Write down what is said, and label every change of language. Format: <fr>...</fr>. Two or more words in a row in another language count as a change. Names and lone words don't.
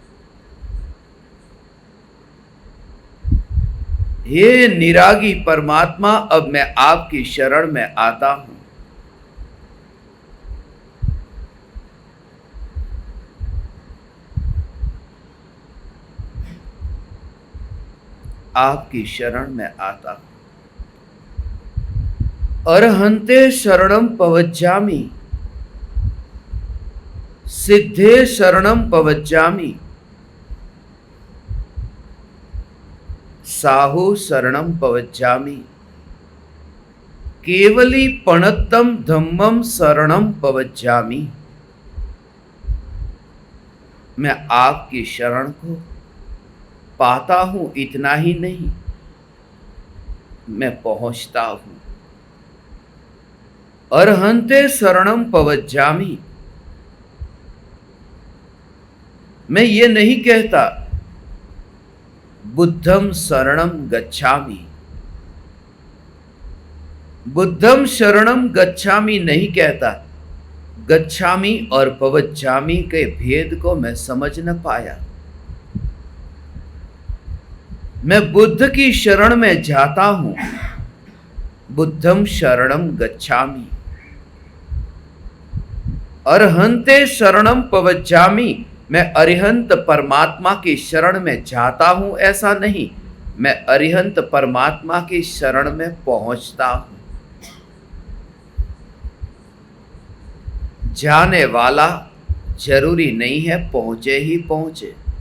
<hi>हे निरागी परमात्मा, अब मैं आपकी शरण में आता हूं। आपकी शरण में आता हूं।</hi> <pra>अरहंते शरणम पवज्जामि, सिद्धे शरणम पवज्जामि, साहु शरणम पवज्जामि, केवली पणत्तम धम्मम शरणम पवज्जामि।</pra> <hi>मैं आपकी शरण को पाता हूं, इतना ही नहीं, मैं पहुंचता हूं।</hi> <pra>अरहंते शरणम पवज्जामि,</pra> <hi>मैं ये नहीं कहता</hi> <pi>बुद्धम शरणम गच्छामि। बुद्धम शरणम गच्छामि</pi> <hi>नहीं कहता। गच्छामि और पवज्जामि के भेद को मैं समझ न पाया। मैं बुद्ध की शरण में जाता हूं,</hi> <pi>बुद्धम शरणम गच्छामि।</pi> <pra>अरहंते शरणम पवज्जामि,</pra> <hi>मैं अरिहंत परमात्मा की शरण में जाता हूं ऐसा नहीं, मैं अरिहंत परमात्मा की शरण में पहुंचता हूं। जाने वाला जरूरी नहीं है पहुंचे ही पहुंचे।</hi>